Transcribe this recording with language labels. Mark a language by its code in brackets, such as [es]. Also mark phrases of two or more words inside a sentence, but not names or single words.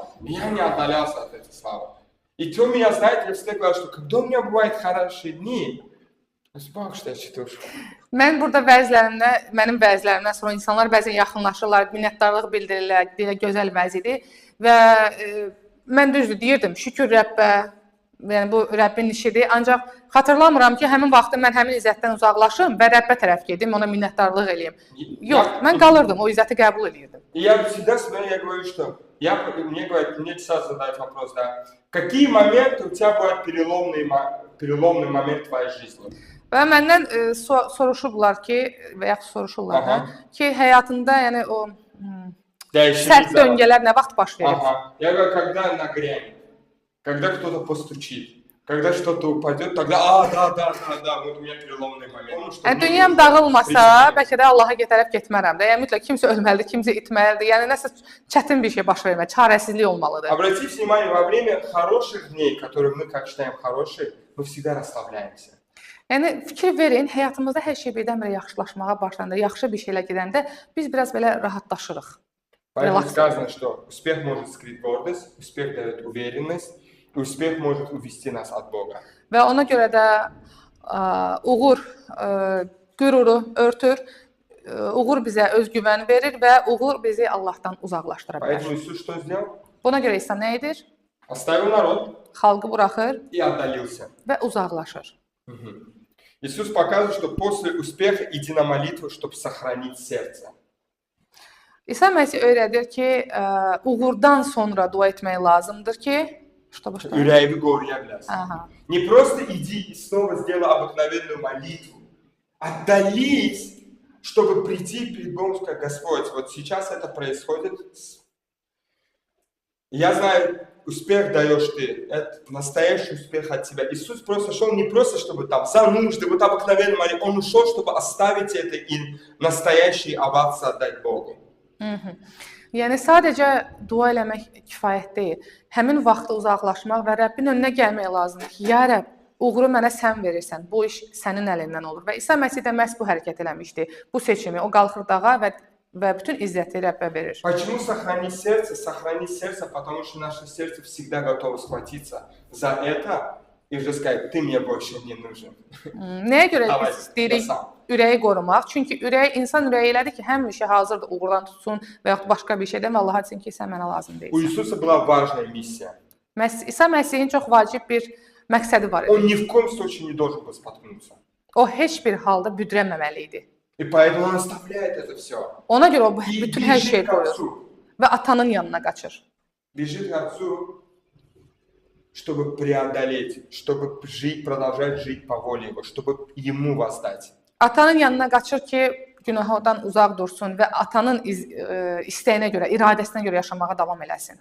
[ru] Я не отдалялся от этой славы. И то меня, знаете, я всегда говорю, что когда у меня бывают хорошие дни, [tr] Bak işte çıtır. [az] Mən burada mənim vəzlərimdən sonra insanlar bəzən yaxınlaşırlar, minnətdarlıq bildirirlər, deyə gözəl vəzidir və mən düzdür deyirdim, şükür Rəbbə, yəni bu Rəbbin işidir. Ancaq xatırlamıram ki, həmin vaxtda mən həmin izzətdən uzaqlaşım və Rəbbə tərəf gedim, ona minnətdarlıq eləyim. Yox, mən qalırdım, o izzəti qəbul edirdim. [ru] Я всегда я говорю, что мне часто задают вопрос, да, какие моменты у тебя бывают переломный момент в твоей жизни? [az] Və məndən soruşublar ki, və yaxud soruşurlar da, ki, həyatında yəni o sərt döngələr nə vaxt baş verir? [ru] Я говорю, когда нагрянет, когда кто-то постучит, когда что-то упадет, тогда, да, вот у меня переломный момент. [az] Yəni, dünyam dağılmasa, bəlkə də Allaha tərəf getmərəm də. Yəni, mütləq kimsə ölməlidir, kimsə itməlidir. Yəni, nəsə çətin bir şey baş verməli, çarəsizlik olmalıdır. [ru] Обратите внимание, во время хороших дней, которые мы как считаем хорошие, мы всегда расслабляемся. [az] Yəni, fikir verin, həyatımızda hər şey birdən-birə yaxşılaşmağa başlandı, yaxşı bir şeylə gedəndə biz biraz belə rahatlaşırıq. [ru] Поэтому сказано, что успех может скрыть гордость, успех дает уверенность, и успех может увести нас от Бога. [az] Və ona görə də uğur qüruru örtür, uğur bizə özgüvən verir və uğur bizi Allahdan uzaqlaşdıra bilər. [ru] Поэтому Иисус что сделал? [az] Buna görə İsa nə edir? [ru] Оставил народ [az] Xalqı buraxır [ru] и отдалился. [az] və uzaqlaşır. [ru] Иисус показывает, что после успеха иди на молитву, чтобы сохранить сердце. [az] İsa Məsih öyrədir ki, uğurdan sonra dua etmək lazımdır ki, Ürəyimi qoruya biləsən. [ru] Не просто иди и снова сделай обыкновенную молитву. Отдались, чтобы прийти перед Богом и сказать, Господь, вот сейчас это происходит. Я знаю, успех даешь ты, это настоящий успех от тебя. Иисус просто шел не просто, чтобы там за нужды, вот обыкновенно молитву, Он ушел, чтобы оставить это и настоящие овации отдать Богу. [az] Yəni sadəcə dua eləmək kifayət deyil. Həmin vaxtda uzaqlaşmaq və Rəbbin önünə gəlmək lazımdır ki, ya Rəbb, uğuru mənə sən verirsən, bu iş sənin əlindən olur. Və İsa Məsih də məhz bu hərəkət eləmişdi. Bu seçimi, o qalxır dağa və bütün izzəti Rəbbə verir. [ru] Почему сохранить сердце? Сохранить сердце, потому что наше сердце всегда готово схватиться за это и уже сказать, ты мне больше не нужен. [az] Nəyə görə biz deyirik ürəyi qorumaq? Çünki insan ürəyi elədir ki, həmişə hazırdır uğurdan tutsun və yaxud başqa bir şeydən və Allah desin ki, sən mənə lazım deyilsən. [ru] У Иисуса была важная миссия. [az] İsa Məsihin çox vacib bir məqsədi var idi. [ru] Он ни в коем случае не должен был споткнуться. [az] O heç bir halda büdrənməməli idi. [ru] И поэтому он оставляет это все. [az] Ona görə o bütün hər şeyi qoyur və atanın yanına qaçır. [ru] Бежит к Отцу, чтобы преодолеть, чтобы жить, продолжать жить по воле Его, чтобы Ему воздать. [az] Atanın yanına qaçır ki, günahdan uzaq dursun və atanın istəyinə görə, iradəsinə görə yaşamağa davam eləsin.